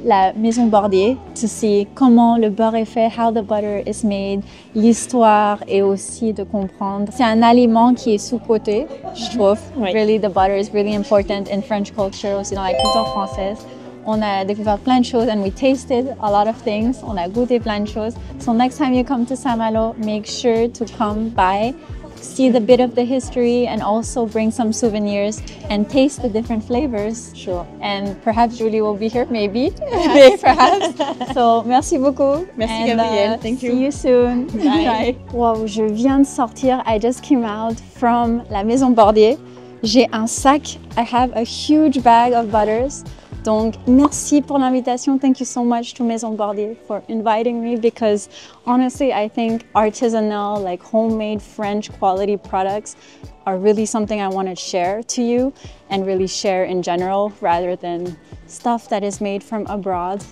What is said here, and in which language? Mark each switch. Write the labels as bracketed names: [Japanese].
[French] la maison Bordier, [English] to see [French] comment le beurre est fait, [English] how the butter is made, [French] l'histoire et aussi de comprendre. C'est un aliment qui est sous-coté, je trouve. Oui. [English] Really, the butter is really important in French culture, [French] aussi dans la culture française. On a découvert plein de choses [English] and we tasted a lot of things. [French] On a goûté plein de choses. [English] So next time you come to Saint-Malo, make sure to come by, see the bit of the history and also bring some souvenirs and taste the different flavors. Sure. And perhaps Julie will be here, maybe. Perhaps. So, [French] merci beaucoup. Merci [English] Gabrielle. Thank you. See you soon. Bye. [French] Wow, je viens de sortir. [English] I just came out from la Maison Bordier. [French] J'ai un sac. [English] I have a huge bag of butters. [French] Donc, merci pour l'invitation. [English] Thank you so much to Maison Bordier for inviting me because honestly, I think artisanal, like homemade French quality products are really something I want to share to you and really share in general rather than stuff that is made from abroad.